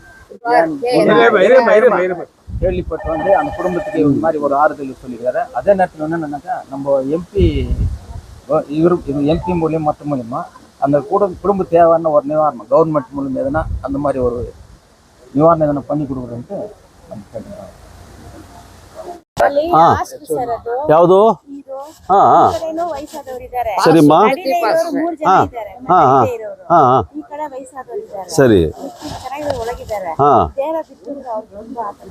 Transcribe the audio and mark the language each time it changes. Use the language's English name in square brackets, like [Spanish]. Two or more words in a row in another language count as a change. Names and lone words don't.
[Tamil] கேள்விப்பட்டு வந்து அந்த குடும்பத்துக்கு இந்த மாதிரி ஒரு ஆறுதல் சொல்லிக்கிறாரு. அதே நேரத்தில் வந்து என்னன்னாக்கா நம்ம எம்பி எம்பி மூலியம் மற்ற மூலியமா அந்த குடும்ப தேவையான ஒரு நிவாரணம் கவர்மெண்ட் மூலியம் எதுனா அந்த மாதிரி ஒரு நிவாரணம் எதனா பண்ணி கொடுக்குறேன்ட்டு [Kannada] ಯಾವುದು ಸರಿಮ್ಮ ಕಡೆ ವಯಸ್ಸಾದವರಿದ್ದಾರೆ, ಸರಿ ಚೆನ್ನಾಗಿ ಒಳಗಿದ್ದಾರೆ. ಹಾ ದೇಹ ಬಿಟ್ಟಿದ್ರೆ ಅವ್ರು ಒಂದು ಆತಂಕ.